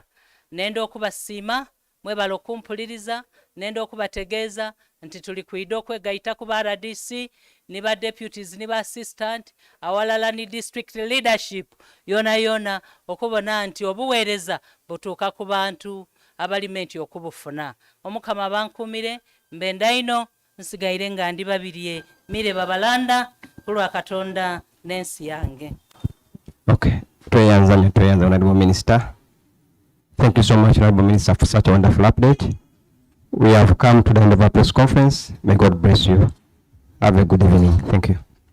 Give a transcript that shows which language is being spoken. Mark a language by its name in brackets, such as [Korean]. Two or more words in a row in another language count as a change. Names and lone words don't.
[Soga] Nenda okubasiima mwebala okumpuliriza nenda okubategeeza nti tuli kwida okwegayita ku ba RDC ne ba deputies ne ba assistant awalala ni [English] district leadership [Soga] yona okubona nti obuweereza butuuka ku bantu abalimenti okubufuna. Omukama bankumire mbenda ino nsigaire nga ndi Babirye mire Babalanda kulwa Katonda n'ensi yange. [English] Okay, tweyanza Honorable Minister. Thank you so much, Honorable Minister, for such a wonderful update. We have come to the end of our press conference. May God bless you. Have a good evening. Thank you.